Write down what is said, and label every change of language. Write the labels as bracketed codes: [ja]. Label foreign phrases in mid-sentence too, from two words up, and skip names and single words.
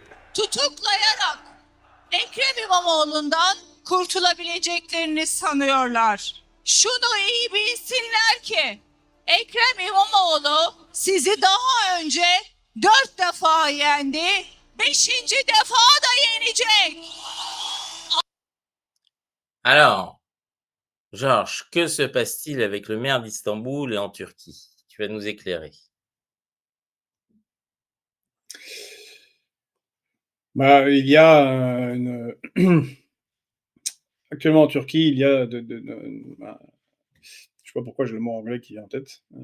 [tr] tutuklayarak Ekrem İmamoğlu'ndan kurtulabileceklerini sanıyorlar. Şunu iyi bilsinler ki Ekrem İmamoğlu sizi daha önce 4 defa yendi, 5. defa da yenecek. [fr] Alors, Georges, que se passe-t-il avec le maire d'Istanbul et en Turquie? Tu vas nous éclairer. Bah, il y a actuellement en Turquie, il y a bah, je sais pas pourquoi j'ai le mot anglais qui vient en tête.